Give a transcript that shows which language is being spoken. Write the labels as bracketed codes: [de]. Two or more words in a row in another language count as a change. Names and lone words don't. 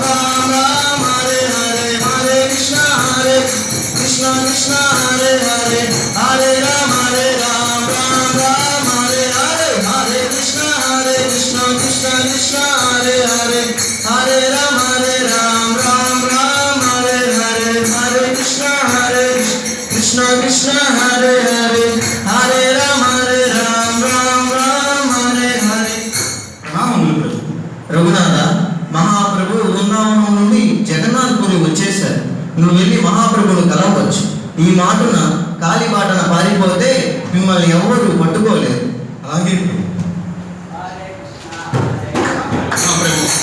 [sa] రామ హరే హరే, హరే కృష్ణ కృష్ణ కృష్ణ హరే హరే, హరే రామ రామ రామ హరే హరే, హరే కృష్ణ కృష్ణ కృష్ణ హరే హరే, హరే రామ రామ రామ హరే హరే, హరే కృష్ణ కృష్ణ కృష్ణ హరే హరే, హరే రామ రామ రామ హరే హరే. [te] ప్రణామములు ప్రభు. రఘునాథ, మహాప్రభు బృందావనం నుండి జగన్నాథపురి వచ్చేశారు. నువ్వు వెళ్ళి మహాప్రభును కలవచ్చు. ఈ మాటన కాలిబాటన పారిపోతే మిమ్మల్ని ఎవరు పట్టుకోలేరు. అలాగే ప్రభు. మహాప్రభు,